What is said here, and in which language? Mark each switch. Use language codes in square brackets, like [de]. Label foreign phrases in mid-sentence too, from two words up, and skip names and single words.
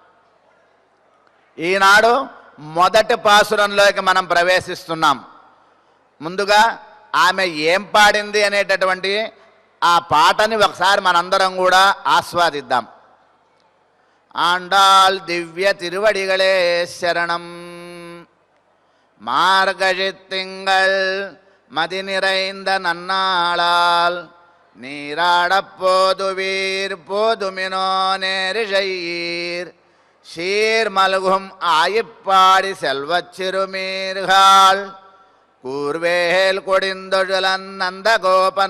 [te] ఈనాడు మొదటి పాసురంలోకి మనం ప్రవేశిస్తున్నాం. ముందుగా ఆమె ఏం పాడింది అనేటటువంటి ఆ పాటని ఒకసారి మనందరం కూడా ఆస్వాదిద్దాం. [ta] ஆண்டாள் திவ்ய திருவடிகளே சரணம். மார்கழித்திங்கள் மதி நிறைந்த நன்னாளால் நீராடப்போதுவீர் போதுமினோ நேரிழையீர் சீர் மல்கும் ஆயிப்பாடி செல்வச் சிறுமீர்கள் கூர்வேல் கொடிந்தொழுலன் நந்த கோபன்